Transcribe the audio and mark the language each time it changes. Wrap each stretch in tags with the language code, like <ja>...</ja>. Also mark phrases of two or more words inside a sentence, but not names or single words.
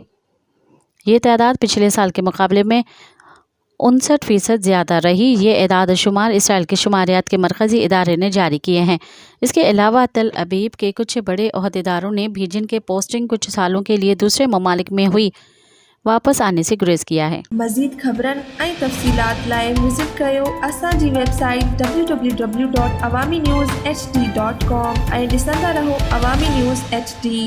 <ur>یہ تعداد پچھلے سال کے مقابلے میں 59% زیادہ رہی۔ یہ اعداد و شمار اسرائیل کے شماریات کے مرکزی ادارے نے جاری کیے ہیں۔ اس کے علاوہ تل ابیب کے کچھ بڑے عہدیداروں نے بھی جن کے پوسٹنگ کچھ سالوں کے لیے دوسرے ممالک میں ہوئی واپس آنے سے گریز کیا ہے۔</ur> <sd>مزید خبرن ऐं तफ़सीलात लाइ विज़िट कयो असांजी वेबसाइट www.awamiNewsHD.com ऐं ॾिसंदा रहो अवामी न्यूज़ HD।</sd>